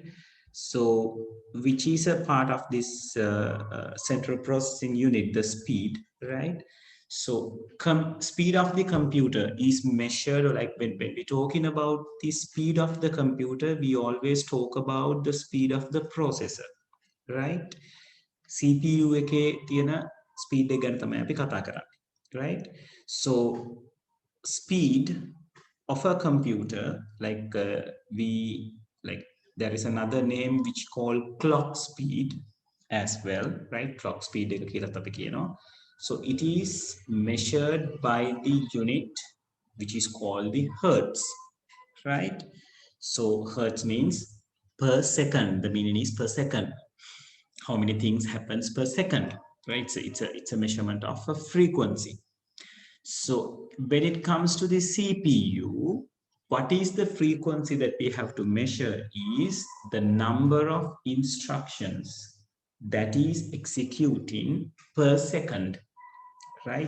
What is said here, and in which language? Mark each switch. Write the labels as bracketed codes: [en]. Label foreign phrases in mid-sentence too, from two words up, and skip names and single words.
[en] So which is a part of this central processing unit, the speed, right? So speed of the computer is measured, or like when we're talking about the speed of the computer, we always talk about the speed of the processor, right? [si] CPU එකේ තියෙන speed එක ගැන තමයි අපි කතා කරන්නේ, [en] right? So speed of a computer, like there is another name which called clock speed as well, right? Clock speed [si] එක කියලාත් අපි කියනවා. [en] So it is measured by the unit which is called the hertz, right? So hertz means per second. The meaning is per second. How many things happens per second, right? So it's a measurement of a frequency. So when it comes to the CPU, what is the frequency that we have to measure is the number of instructions that is executing per second, right?